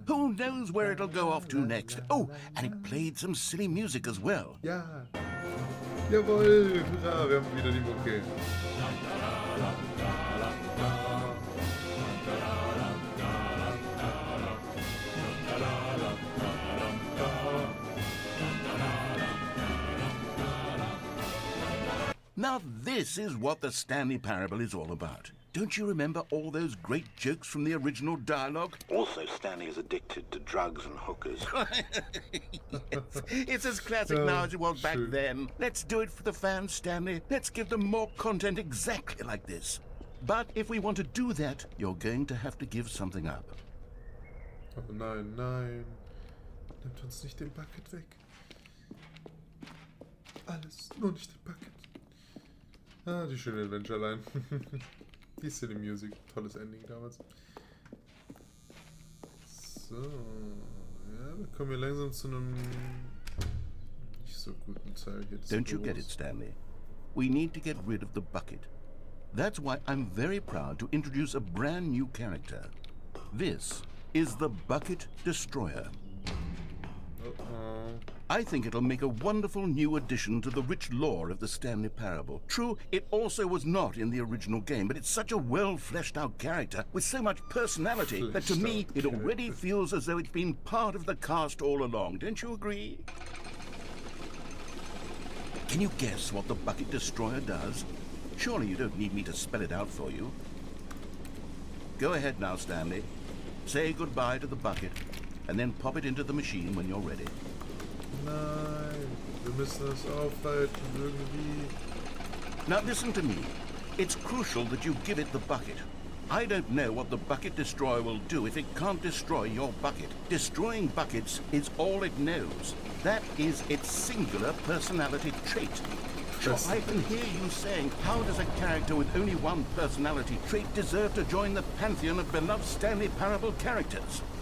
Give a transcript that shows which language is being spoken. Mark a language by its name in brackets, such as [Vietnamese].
[English] Who knows where it'll go off to next? Oh, and it played some silly music as well. [German] Ja. Jawohl, hurra, wir haben wieder die Mucke. [English] Now this is what the Stanley Parable is all about. Don't you remember all those great jokes from the original dialogue? Also, Stanley is addicted to drugs and hookers. Yes. It's as classic now as it was back then. Let's do it for the fans, Stanley. Let's give them more content exactly like this. But if we want to do that, you're going to have to give something up. [German] Oh nein, nein. Nimmt uns nicht den Bucket weg. Alles, nur nicht den Bucket. Ah, die schöne Adventureline. Die Silly Music. Tolles Ending damals. So. Ja, dann kommen wir langsam zu einem nicht so guten Teil jetzt. [English] Don't you get it, Stanley? We need to get rid of the bucket. That's why I'm very proud to introduce a brand new character. This is the Bucket Destroyer. I think it'll make a wonderful new addition to the rich lore of the Stanley Parable. True, it also was not in the original game, but it's such a well-fleshed-out character with so much personality that to me it already feels as though it's been part of the cast all along. Don't you agree? Can you guess what the Bucket Destroyer does? Surely you don't need me to spell it out for you. Go ahead now, Stanley. Say goodbye to the bucket, and then pop it into the machine when you're ready. [German] Nein, wir müssen es aufhalten irgendwie. [English] Now listen to me. It's crucial that you give it the bucket. I don't know what the Bucket Destroyer will do if it can't destroy your bucket. Destroying buckets is all it knows. That is its singular personality trait. So I can hear you saying, how does a character with only one personality trait deserve to join the pantheon of beloved Stanley Parable characters?